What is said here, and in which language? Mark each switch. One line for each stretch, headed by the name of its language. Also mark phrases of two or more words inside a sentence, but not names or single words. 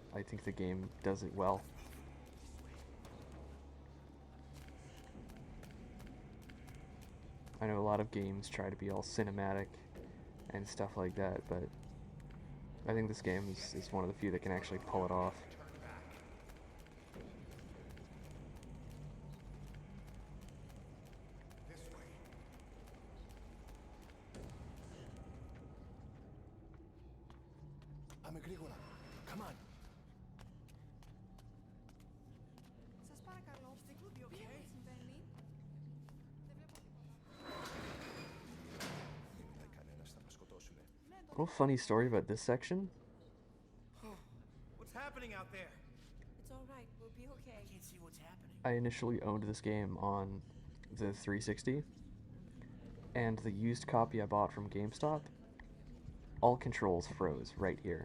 English: I think the game does it well. I know a lot of games try to be all cinematic and stuff like that, but I think this game is one of the few that can actually pull it off. Turn back. This way.
Greek: Πάμε γρήγορα.
English: Come on.
Greek: Σας παρακαλώ, τι συμβαίνει? Δεν βλέπω τίποτα. Δεν κανένας θα μας σκοτώσουνε.
English: Little funny story about this section. What's happening out there? It's all right. We'll be okay. I can't see what's happening. I initially owned this game on the 360, and the used copy I bought from GameStop, all controls froze right here.